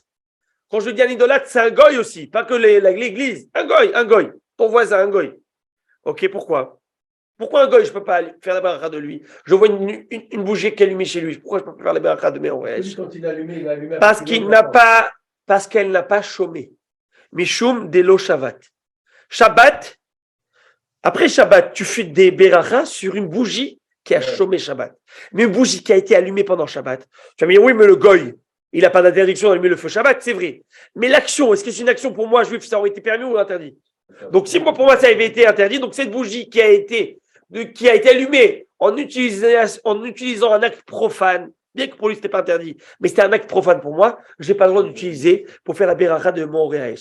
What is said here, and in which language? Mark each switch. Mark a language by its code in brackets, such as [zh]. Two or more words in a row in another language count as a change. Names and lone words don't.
[fr] Quand je dis un idolâtre, c'est un goy aussi, pas que l'église. Un goy. Ton voisin, un goy. Ok, pourquoi? Pourquoi un goy, je ne peux pas faire la beracha de lui? Je vois une bougie qui est allumée chez lui. Pourquoi je ne peux pas faire la beracha de mes oreilles? Quand il a allumé, Parce qu'elle n'a pas chômé. [arc] משום דלא שבת. [fr] Shabbat, après Shabbat, tu fais des berachas sur une bougie qui a chômé Shabbat. Mais une bougie qui a été allumée pendant Shabbat. Tu vas me dire, oui, mais le goy, Il n'a pas d'interdiction d'allumer le feu Shabbat, c'est vrai. Mais l'action, est-ce que c'est une action pour moi, juif, ça aurait été permis ou interdit? Donc, si pour moi, ça avait été interdit, donc cette bougie qui a été allumée en utilisant un acte profane, bien que pour lui, ce n'était pas interdit, mais c'était un acte profane pour moi, je n'ai pas le droit d'utiliser pour faire la beracha de mon Réaïch.